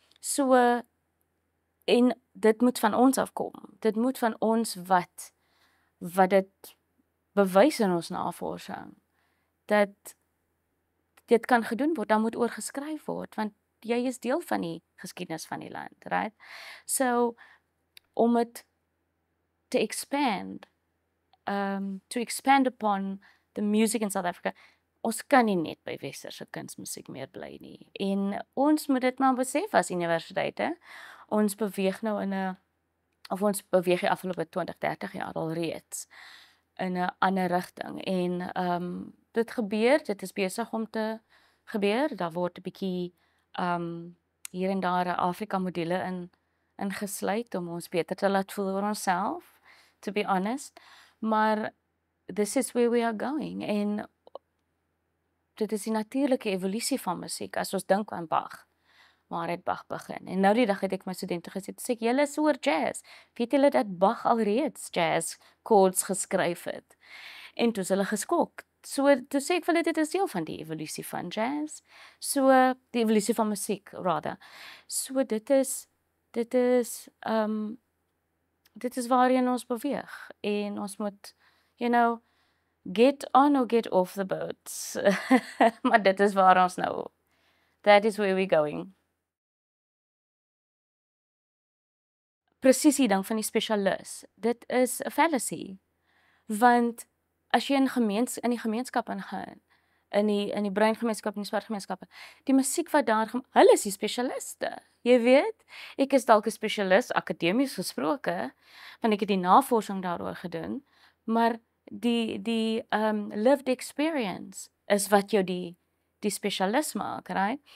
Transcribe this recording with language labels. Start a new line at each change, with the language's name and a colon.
Afrikaans: So, en dit moet van ons afkom. Dit moet van ons wat dit bewys in ons navorsing, dat dit kan gedoen word, dan moet oor geskryf word, want jy is deel van die geskiedenis van die land, right? So, om het
English: to expand upon the music in South Africa,
Afrikaans: ons kan nie net by westerse kunsmusiek meer bly nie. En ons moet dit maar besef as universiteite. Ons beweeg nou ons beweeg die afgelope 20, 30 jaar al reeds in 'n ander rigting. En dit is besig om te gebeur. Daar word 'n bietjie hier en daar Afrika modelle ingesluit om ons beter te laat voel oor onsself,
English: to be honest.
Afrikaans: Maar
English: this is where we are going.
Afrikaans: En dit is die natuurlike evolusie van musiek. As ons dink aan Bach, waar het Bach begin? En nou die dag het ek my studente gesê, sê julle is oor jazz. Weet julle dat Bach alreeds jazz chords geskryf het? En toe is hulle geskok. So, toe sê ek vir hulle, dit is deel van die evolusie van jazz. So, die evolusie van musiek, rather. So, dit is waarheen ons beweeg. En ons moet,
English: get on or get off the boat.
Afrikaans: Maar dit is waar ons nou,
English: that is where we're going.
Afrikaans: Presies die ding van die spesialis, dit is 'n fallacy. Want as jy in die gemeenskap ingaan, in die bruin gemeenskap en die swart gemeenskappe, die musiek wat daar, hulle is die spesialiste. Jy weet, ek is dalk 'n spesialis akademies gesproke, want ek het die navorsing daaroor gedoen, maar die
English: lived experience
Afrikaans: is wat jou die spesialis maak, right?